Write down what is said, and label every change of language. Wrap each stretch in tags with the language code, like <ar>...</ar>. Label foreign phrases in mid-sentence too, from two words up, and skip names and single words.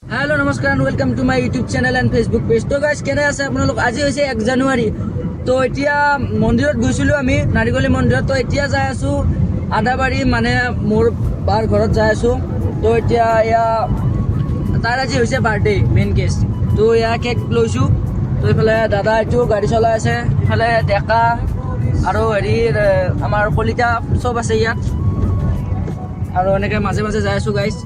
<en>Hello नमस्कार and welcome to my YouTube channel and Facebook page।</en> <as>তো গাইজ কেনে আছে আপোনালোক? আজি হৈছে 1 জানুৱাৰী। তো এতিয়া মন্দিৰত গৈছিলো আমি নাৰিকলি মন্দিৰত। তো এতিয়া যাই আছো আদাবাৰী, মানে মোৰ বাৰ ঘৰত যাই আছো। তো এতিয়া এয়া তাৰ আজি হৈছে বাৰ্থডে মেইন কেছ। তো এয়া কেক লৈছো। তো এইফালে দাদা এইটো গাড়ী চলাই আছে, ইফালে ডেকা আৰু হেৰি আমাৰ কলিতা চব আছে ইয়াত, আৰু এনেকৈ মাজে মাজে যাই আছো গাইজ।</as>